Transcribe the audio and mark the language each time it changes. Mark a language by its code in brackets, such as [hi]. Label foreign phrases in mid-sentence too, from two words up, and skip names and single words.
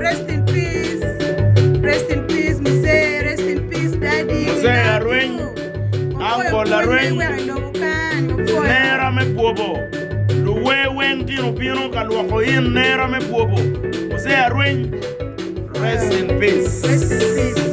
[en] Rest in peace, Muse. Rest in peace, Daddy. Muse Arweny, Uncle Arweny. [ach] Nera me Bwobo, luwe wen tino pino kaluako in nera me Bwobo. [en] Muse Arweny, rest in peace.